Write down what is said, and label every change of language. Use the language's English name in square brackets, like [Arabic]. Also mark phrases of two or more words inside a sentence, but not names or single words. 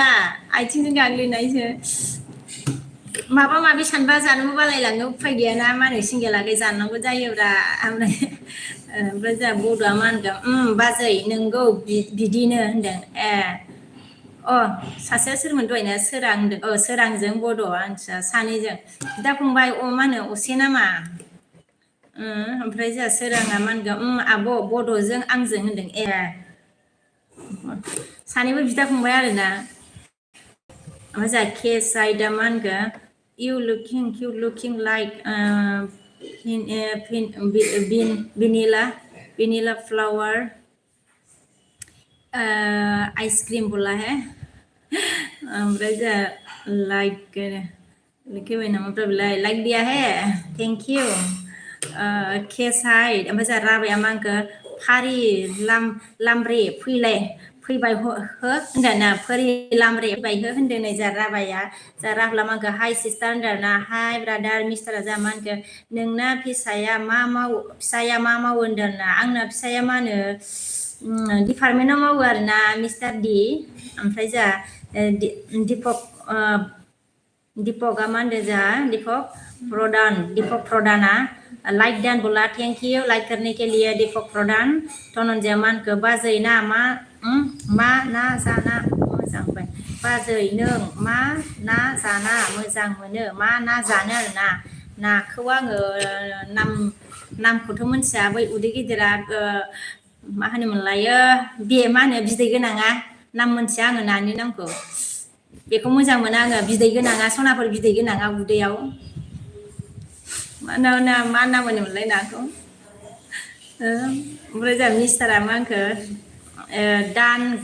[Bodo] आथिंजों गाग्लिनायसो माबा माबि सानबा जानोबो बालायलाङो उफाय गैयाना मा होनो सिंगेलागै जानांगौ जायोब्रा ओमफ्राय जोंहा बड'आ मा होनदों बाजै नोंगौ बिदिनो होनदों अ सासेया सोरमोन दहायना सोरां होनदों सोरांजों बड' आंसा सानैजों बिदा फंबाय मा होनो असे नामा ओमफ्राय जोंहा सोराङा मा होनगोन आब' बड'जों आंजों होनदों सानैबो बिदा फंबाय आरोना ओमफ्राय जोंहा केसाइदा मा होनगोन [English] you looking like vanilla flower ice cream [Hindi] बोला है [Bodo] ओमफ्राय जोंहा लिखे नामा [Hindi] लाइक दिया है [English] thank you [Bodo] केसाइड ओमफ्राय जोंहा राबाया मा होनखो फारि लामब्रे फैबाय हो होनदों ना फारि लामब्रे फैबाय हो होनदों नै जोंहा राबाया जोंहा राहुला मा होनखो [English] hi sister [Bodo] होनदों ना [English] hi brother [Bodo] मिस्टारा जोंहा मा होनखो नोंना फिसाया मा मावो होनदों ना आंना फिसाया मा होनो डिपार्टमेन्टआव मावो आरोना मिस्टार डि ओमफ्राय जोंहा दीपकआ मा होनदों जोंहा दीपक प्रधाना लाइक दान बोला [English] thank you [Hindi] लाइक करने के लिए [Bodo] दीपक प्रधान धनन्जया मा होनखो बाजै ना मा ना जाना मोजां मोनो बाजै नों मा ना जाना मोजां मोनो मा ना जानो आरोना नाखौ आङो नामखौथ' मिथिया बै उदै गिदिरा मा होनोमोनलायो बे मा होनो बिदै गोनाङा नाम मोनथिया आङो नानि नामखौ बेखौ मोजां मोनो आङो बिदै गोनाङा सनाफोर बिदै गोनाङा उदैयाव मा नाम होनोमोनलाय नाखौ ओमफ्राय जोंहा मिस्टारा मा होनखो दान